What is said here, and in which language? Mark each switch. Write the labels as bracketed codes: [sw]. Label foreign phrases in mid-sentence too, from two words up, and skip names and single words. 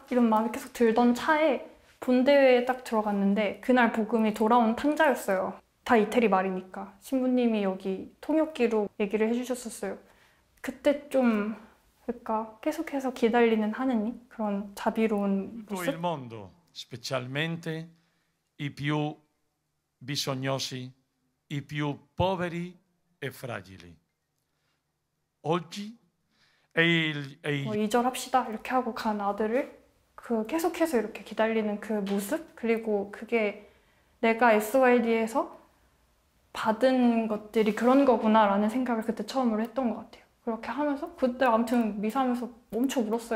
[ko] 이런 마음이 계속 들던 차에 본대회에 딱 들어갔는데 그날 복음이 돌아온 탕자였어요. 다 이태리 말이니까 신부님이 여기 통역기로 얘기를 해주셨었어요. 그때 좀 그러니까 계속해서 기다리는 하느님 그런 자비로운 [it] Tutto [ko] 모습? [it] il mondo, specialmente i più bisognosi, i più poveri e fragili. Oggi è il [ko] 뭐 이절합시다 이렇게 하고 간 아들을 그 계속해서 이렇게 기다리는 그 모습 그리고 그게 내가 SYD에서 받은 것들이 그런 거구나 라는 생각을 그때 처음으로 했던 것 같아요. 그렇게 하면서 그때 아무튼 미사하면서 엄청 울었어요.